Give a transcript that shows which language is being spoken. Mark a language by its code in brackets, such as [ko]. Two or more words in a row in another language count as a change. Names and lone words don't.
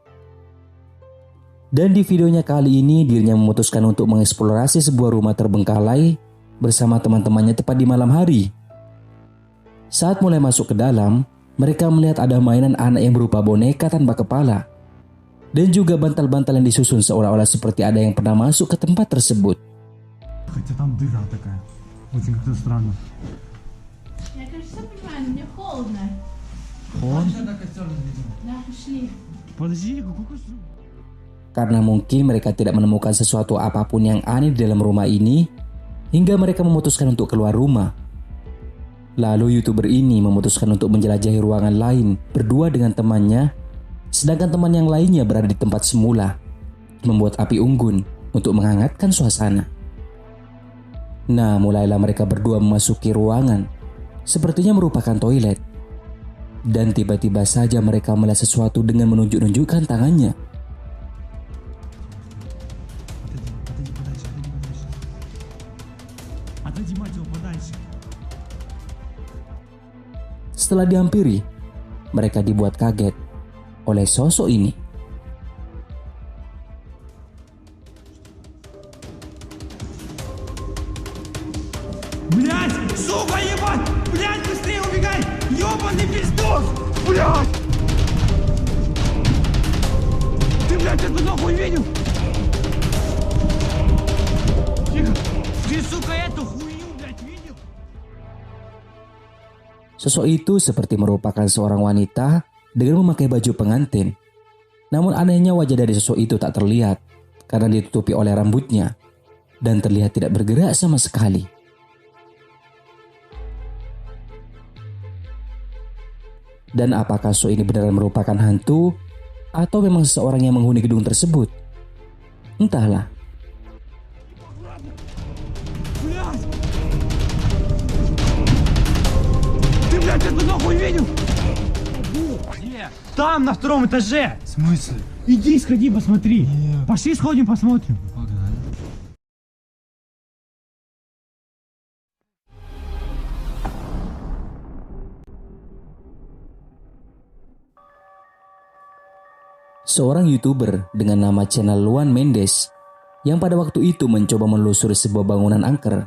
[id] Dan di videonya kali ini dirinya memutuskan untuk mengeksplorasi sebuah rumah terbengkalai bersama teman-temannya tepat di malam hari. Saat mulai masuk ke dalam, mereka melihat ada mainan anak yang berupa boneka tanpa kepala dan juga bantal-bantal yang disusun seolah-olah seperti ada yang pernah masuk ke tempat tersebut. [ru] Хотя там дыра такая. Очень как-то странно. Я, кажется, понимаю, мне холодно. Холодно? Да, пошли. Подожди, какой [id] Karena mungkin mereka tidak menemukan sesuatu apapun yang aneh di dalam rumah ini, hingga mereka memutuskan untuk keluar rumah. Lalu YouTuber ini memutuskan untuk menjelajahi ruangan lain berdua dengan temannya, sedangkan teman yang lainnya berada di tempat semula, membuat api unggun untuk menghangatkan suasana. Nah, mulailah mereka berdua memasuki ruangan, sepertinya merupakan toilet. Dan tiba-tiba saja mereka melihat sesuatu dengan menunjuk-nunjukkan tangannya. [ru] Отойди, мать его, подальше. [id] Setelah dihampiri, mereka dibuat kaget oleh sosok ini. [ru] Блять! Сука, ебать! Блять, быстрее убегай! Ёбаный пиздос! Блять! Ты, блядь, эту нахуй видел? Тихо! Ты, сука, эту хуйню, блядь, видел? [id] Sosok itu seperti merupakan seorang wanita dengan memakai baju pengantin. Namun anehnya wajah dari sosok itu tak terlihat karena ditutupi oleh rambutnya dan terlihat tidak bergerak sama sekali. Dan apakah sosok ini benar merupakan hantu atau memang seseorang yang menghuni gedung tersebut? Entahlah. [ru] Блять! Ты, блядь, эту нахуй видел? Где? Там, на 2-м этаже! В смысле? Иди, сходи, посмотри. Нет. Пошли, сходим, посмотрим. Погнали. [id] Seorang YouTuber dengan nama channel Luan Mendes yang pada waktu itu mencoba menelusuri sebuah bangunan angker.